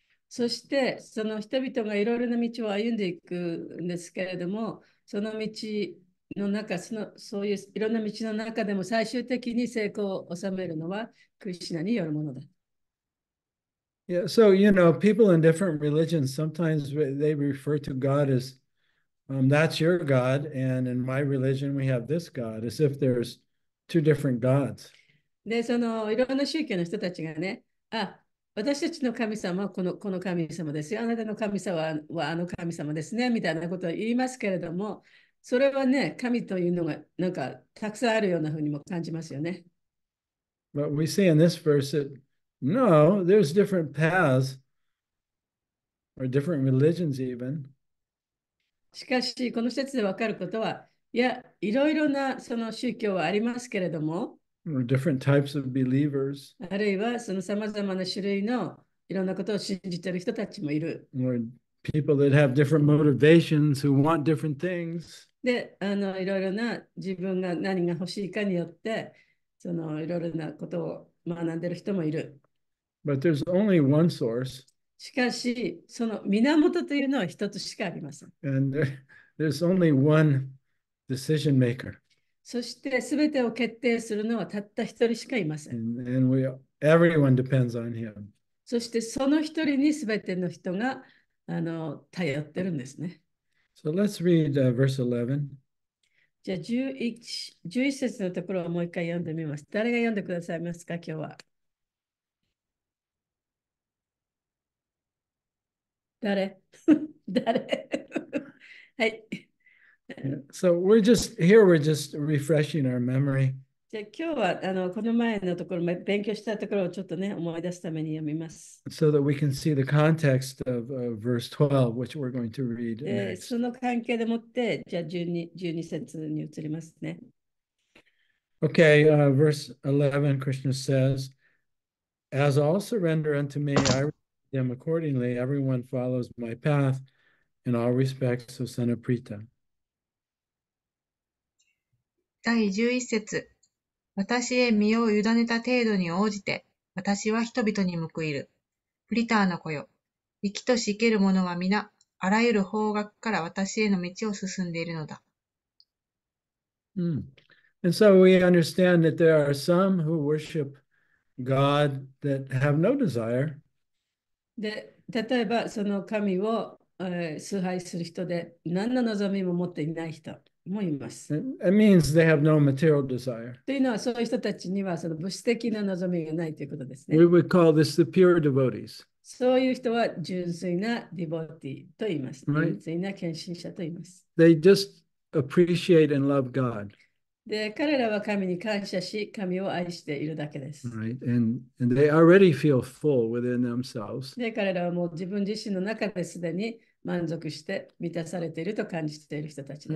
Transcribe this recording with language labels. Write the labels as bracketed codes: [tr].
[ja] そして、その人々がいろいろな道を歩んでいくんですけれども、その道の中、そういういろんな道の中でも最終的に成功を収めるのはクリシュナによるものだ。 [en] Yeah, so people in different religions sometimes they refer to God as that's your God, and in my religion we have this God, as if there's two different gods. [ja] で、いろんな宗教の人たちがね、私たちの神様はこの神様ですよ。あなたの神様はあの神様ですね。みたいなことを言いますけれども、それはね、神というのがなんかたくさんあるようなふうにも感じますよね。 [en] But we see in this verse that no, there's different paths, or different religions even. [ja] しかし、この説で分かることは、いや、いろいろなその宗教はありますけれども、 [en] or different types of believers, [ja] あるいはそのさまざまな種類のいろんなことを信じている人たちもいる。 [en] or people that have different motivations who want different things. [ja] で、いろいろな自分が何が欲しいかによって、そのいろいろなことを学んでいる人もいる。 [en] But there's only one source, [ja] しかし、その源というのは一つしかありません。 [en] and there's only one decision maker. [ja] そして、すべてを決定するのはたった一人しかいません。 [en] And everyone depends on him. [ja] そして、その一人にすべての人が頼ってるんですね。 [en] So let's read verse 11. [ja] じゃあ11節のところをもう一回読んでみます。誰が読んでくださいますか、今日は。誰誰はい。 [en] So we're just refreshing our memory. [ja] じゃあ今日はこの前のところ、勉強したところをちょっとね、思い出すために読みます。 [en] So that we can see the context of verse 12, which we're going to read [ja] で、 [en] next. [ja] その関係でもって、じゃあ12節に移りますね。 [en] Okay, verse 11, Krishna says, As all surrender unto me, I receive them accordingly. Everyone follows my path in all respects of son of Prita. [ja] 第11節私へ身を委ねた程度に応じて、私は人々に報いる。プリターの子よ。生きとし生ける者は皆、あらゆる方角から私への道を進んでいるのだ。 [en] And so we understand that there are some who worship God that have no desire. [ja] で、例えばその神を、崇拝する人で何の望みも持っていない人もいます。 [en] It means they have no material desire. [ja] というのは、そういう人たちにはその物質的な望みがないということですね。 [en] We would call this the pure devotees. [ja] そういう人は純粋なディボティと言います。 [en] Right. [ja] 純粋な献身者と言います。 [en] They just appreciate and love God. [ja] で、彼らは神に感謝し、神を愛しているだけです。 [en] Right. And they already feel full within themselves. [ja] で、彼らはもう自分自身の中ですでに満足して満たされていると感じている人たちで